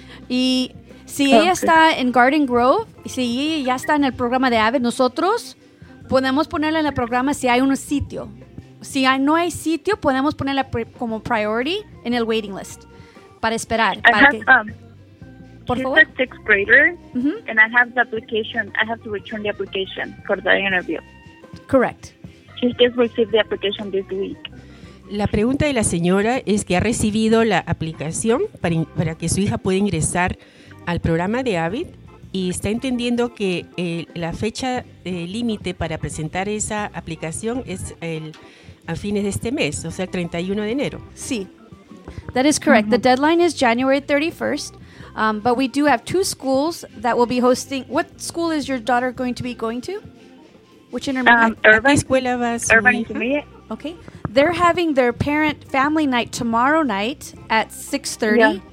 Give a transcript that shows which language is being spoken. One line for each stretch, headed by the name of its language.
Spanish: Y si ella está en Garden Grove, si ella ya está en el programa de AVID, nosotros podemos ponerla en el programa si hay un sitio. Si no hay sitio, podemos ponerla como priority en el
English: waiting list
Spanish: para esperar. Por favor.
English: She's a sixth grader, mm-hmm. and I have the application. I have to return the application for the interview. Correct. She just received the application this week.
Spanish: La pregunta de la señora es que ha recibido la aplicación para que su hija pueda ingresar al programa de AVID y está entendiendo que la fecha límite para presentar esa aplicación es a fines de este mes, o sea, el 31 de enero.
English: Sí, that is correct. Mm-hmm. The deadline is January 31st, but we do have 2 schools that will be hosting. What school is your daughter going to be going to? Which Irvine. Okay, they're having their parent family night tomorrow night at 6:30 yeah.